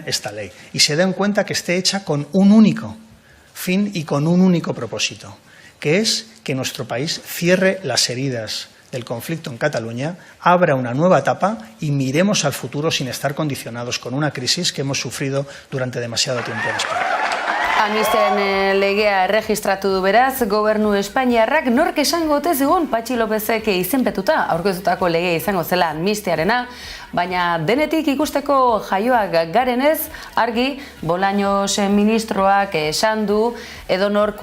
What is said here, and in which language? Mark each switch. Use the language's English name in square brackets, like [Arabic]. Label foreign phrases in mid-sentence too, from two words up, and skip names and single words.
[Spanish] esta ley y se den cuenta que esté hecha con un único fin y con un único propósito, que es que nuestro país cierre las heridas del conflicto en Cataluña, abra una nueva etapa y miremos al futuro sin estar condicionados con una crisis que hemos sufrido durante demasiado tiempo en España. [Basque] Amnistiaren legea erregistratu du beraz, gobernu Espainiarrak nork esango ote zigun Patxi Lópezek izenpetuta aurkeztutako legea izango zela amnistiarena, baina denetik ikusteko jaioak garenez, argi Bolaños ministroak esan du edonor